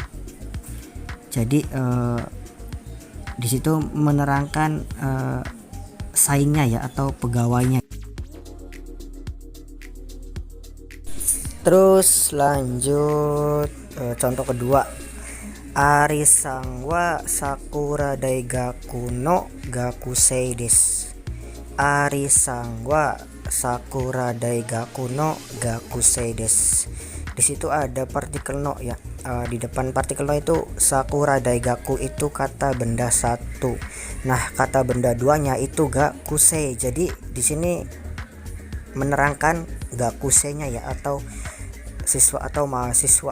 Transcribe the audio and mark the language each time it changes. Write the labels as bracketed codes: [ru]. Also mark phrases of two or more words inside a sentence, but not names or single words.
[id] Jadi di situ menerangkan saingnya ya, atau pegawainya. Terus lanjut contoh kedua. [ja] アリさんは さくら 大学 の 学生 です. アリさんは さくら 大学 の 学生 です. [id] Di situ ada partikel no ya. Di depan partikel no itu [ja] さくら 大学 [id] itu kata benda satu. Nah, kata benda duanya itu gakusei. Jadi di sini menerangkan gakuseinya ya, atau siswa atau mahasiswa.